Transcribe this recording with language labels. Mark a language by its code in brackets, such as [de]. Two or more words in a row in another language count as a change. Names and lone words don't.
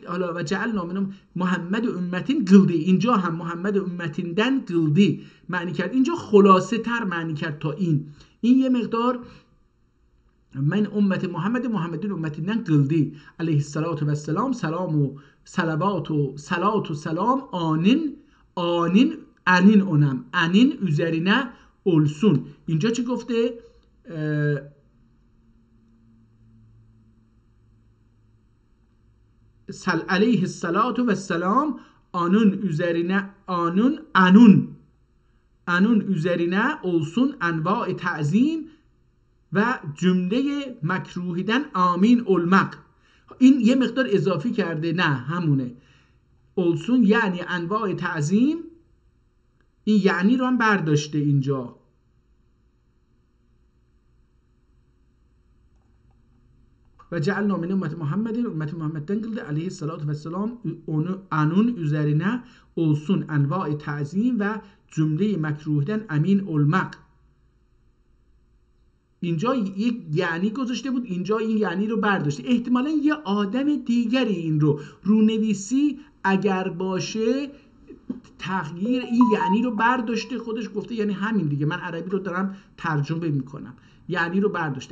[ota] حالا و جعلنا من محمد امتین قلدی، [fa] اینجا هم [ota] محمد امتیندن قلدی [fa] معنی کرد. اینجا خلاصه تر معنی کرد تا این یه مقدار. [ota] من امت محمدین امتیندن قلدی علیه السلام، سلام و صلوات و صلات و سلام انین اونم انین üzerine olsun. [fa] اینجا چی گفته؟ [ota] علیه السلام anun üzerine anun üzerine olsun enva تعظیم و جمله مکروهیدن آمین المق. [fa] این یه مقدار اضافی کرده، نه همونه. اولسون یعنی انواع تعظیم، این یعنی رو هم برداشته اینجا. [ota] و جعلنا من امت محمد دنگلده علیه السلام انون üzerine olsun انواع تعظیم و جمله مکروهیدن امین المق. [fa] اینجا یک یعنی گذاشته بود، اینجا این یعنی رو برداشته. احتمالا یه آدم دیگری این رو رونویسی اگر باشه تغییر این یعنی رو برداشته، خودش گفته یعنی همین دیگه، من عربی رو دارم ترجمه میکنم، یعنی رو برداشته.